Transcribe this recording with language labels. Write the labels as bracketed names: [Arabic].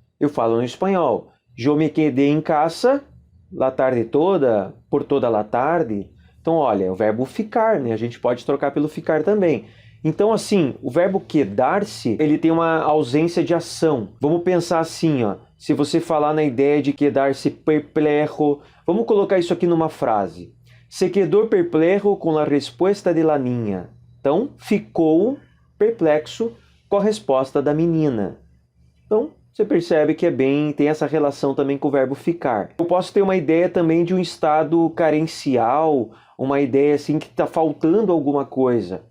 [Portuguese] Eu falo no espanhol, [Spanish] yo me quedé en casa la tarde toda, por toda la tarde. [Portuguese] Então, olha, é o verbo ficar, né? A gente pode trocar pelo ficar também. Então, assim, o verbo quedar-se, ele tem uma ausência de ação. Vamos pensar assim, se você falar na ideia de quedar-se perplejo, vamos colocar isso aqui numa frase. [Spanish] Se quedó perplejo [Portuguese] com a resposta [Spanish] de la niña. [Portuguese] Então, ficou perplexo com a resposta da menina. Então, você percebe que tem essa relação também com o verbo ficar. Eu posso ter uma ideia também de um estado carencial, uma ideia assim que está faltando alguma coisa.